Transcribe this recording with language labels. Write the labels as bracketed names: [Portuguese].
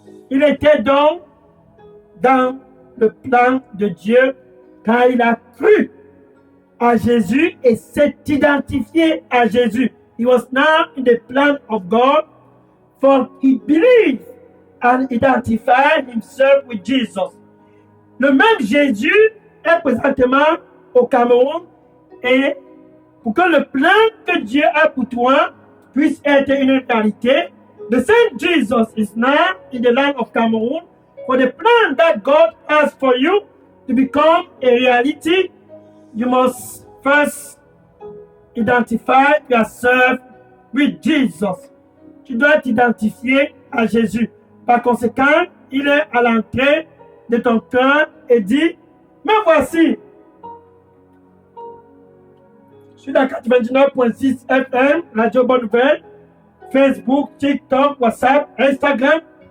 [French] Il était donc dans le plan de Dieu quand il a cru à Jésus et s'est identifié à Jésus. [English] He was now in the plan of God, for he believed and identified himself with Jesus. [French] Le même Jésus est présentement au Cameroun et pour que le plan que Dieu a pour toi puisse être une réalité, [English] the same Jesus is now in the land of Cameroon. For the plan that God has for you to become a reality, you must first identify yourself with Jesus. [French] Tu dois t'identifier à Jésus. Par conséquent, il est à l'entrée de ton cœur et dit, me voici. Je suis dans 99.6 FM, Radio Bonne Nouvelle, Facebook, TikTok, WhatsApp, Instagram.